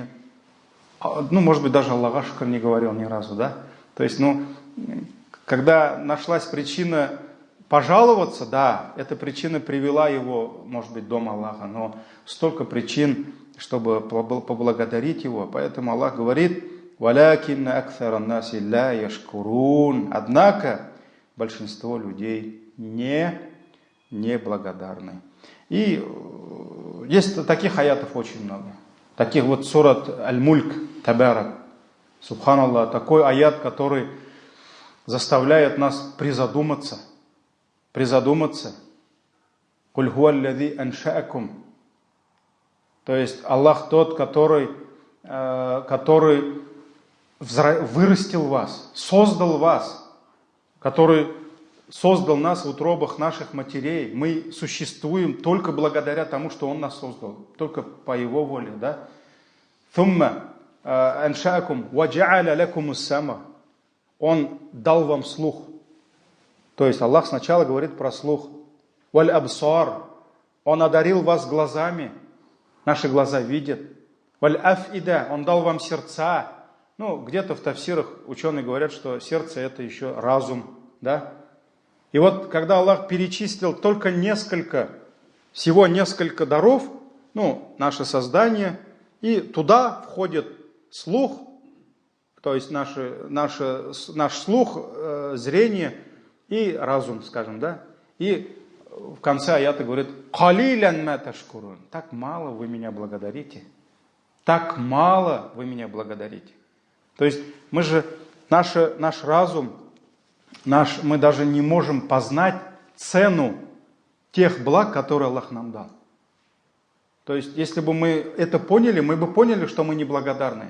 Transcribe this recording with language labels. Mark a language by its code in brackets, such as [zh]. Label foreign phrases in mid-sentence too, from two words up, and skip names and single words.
[ru] Может быть, даже Аллах шукр не говорил ни разу, да? То есть, когда нашлась причина пожаловаться, да, эта причина привела его, может быть, в дом Аллаха, но столько причин, чтобы поблагодарить Его, поэтому Аллах говорит, [ar] «ولكن أكثر الناس لا يشكرون». [ru] Однако большинство людей не благодарны. И есть таких аятов очень много. Таких вот сурат Аль-Мульк, Табарак, Субханаллах, такой аят, который заставляет нас призадуматься. [ar] «قل هو الذي أنشأكم». [ru] То есть Аллах тот, который вырастил вас, создал вас, который создал нас в утробах наших матерей. Мы существуем только благодаря тому, что Он нас создал, только по Его воле, да? [ar] «ثم أنشأكم وجعل لكم السمع». [ru] Он дал вам слух. То есть Аллах сначала говорит про слух. [ar] «والأبصار». [ru] Он одарил вас глазами. Наши глаза видят. [ar] «والأفئدة». [ru] Он дал вам сердца. Где-то в тафсирах ученые говорят, что сердце это еще разум, да? И вот, когда Аллах перечислил только всего несколько даров, наше создание, и туда входит слух, то есть наш слух, зрение и разум, скажем, да? И в конце аята говорит: [ar] «قليلا ما تشكرون». [ru] Так мало вы меня благодарите. Так мало вы меня благодарите. То есть мы же, наш разум, мы даже не можем познать цену тех благ, которые Аллах нам дал. То есть, если бы мы это поняли, мы бы поняли, что мы неблагодарные.